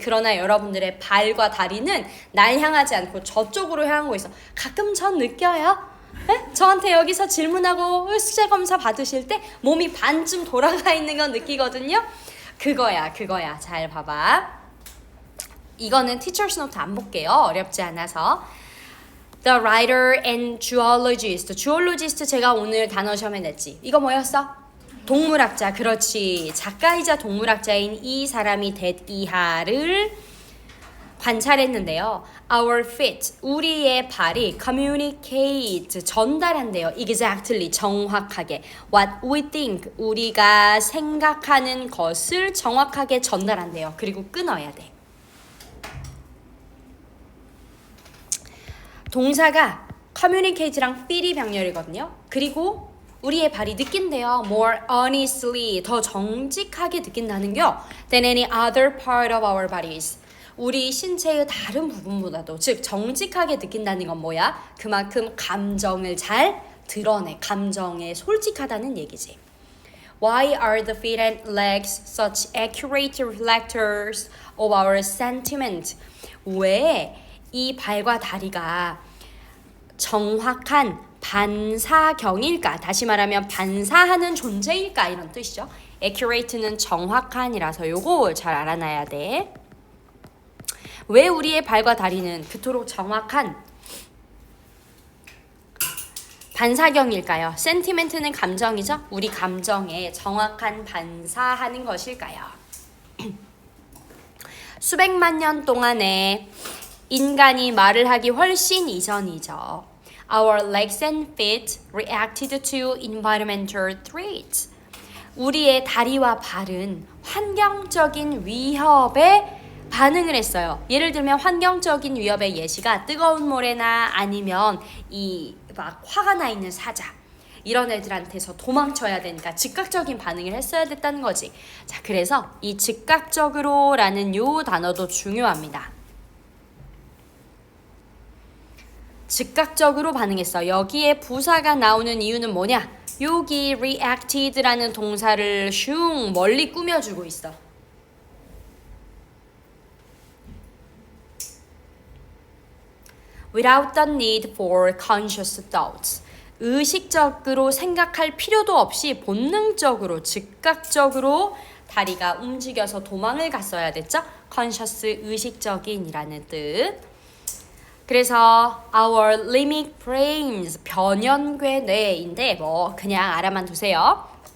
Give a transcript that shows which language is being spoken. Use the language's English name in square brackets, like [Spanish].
[Korean] 그러나 여러분들의 발과 다리는 날 향하지 않고 저쪽으로 향하고 있어. 가끔 전 느껴요. 에? 저한테 여기서 질문하고 숙제 검사 받으실 때 몸이 반쯤 돌아가 있는 건 느끼거든요. 그거야. 잘 봐봐. 이거는 Teacher's Note 안 볼게요. 어렵지 않아서. [English] The writer and geologist. [Korean] geologist 제가 오늘 단어 시험에 냈지. 이거 뭐였어? 동물학자. 그렇지. 작가이자 동물학자인 이 사람이 대이하를 관찰했는데요. [English] Our feet, [Korean] 우리의 발이 communicate, 전달한대요. [English] Exactly, [Korean] 정확하게. [English] What we think, [Korean] 우리가 생각하는 것을 정확하게 전달한대요. 그리고 끊어야 돼. 동사가 communicate랑 feel이 병렬이거든요. 그리고 우리의 발이 느낀대요. [English] More honestly, [Korean] 더 정직하게 느낀다는겨. [English] Than any other part of our bodies. [Korean] 우리 신체의 다른 부분보다도, 즉 정직하게 느낀다는 건 뭐야? 그만큼 감정을 잘 드러내. 감정에 솔직하다는 얘기지. [English] Why are the feet and legs such accurate reflectors of our sentiment? [Korean] 왜 이 발과 다리가 정확한 반사경일까? 다시 말하면 반사하는 존재일까? 이런 뜻이죠. accurate는 정확한이라서 요거 잘 알아놔야 돼. 왜 우리의 발과 다리는 그토록 정확한 반사경일까요? sentiment는 감정이죠. 우리 감정에 정확한 반사하는 것일까요? 수백만 년 동안에 인간이 말을 하기 훨씬 이전이죠. [English] Our legs and feet reacted to environmental threats. [Korean] 우리의 다리와 발은 환경적인 위협에 반응을 했어요. 예를 들면 환경적인 위협의 예시가 뜨거운 모래나 아니면 이 막 화가 나 있는 사자. 이런 애들한테서 도망쳐야 되니까 즉각적인 반응을 했어야 됐다는 거지. 자, 그래서 이 즉각적으로라는 요 단어도 중요합니다. 즉각적으로 반응했어. 여기에 부사가 나오는 이유는 뭐냐? 여기 reacted라는 동사를 슝 멀리 꾸며주고 있어. [English] Without the need for conscious thoughts. [Korean] 의식적으로 생각할 필요도 없이 본능적으로, 즉각적으로 다리가 움직여서 도망을 갔어야 됐죠? conscious, 의식적인이라는 뜻. 그래서 [English] our limbic brains, [Korean] 변연괴 뇌인데 뭐 그냥 알아만 두세요.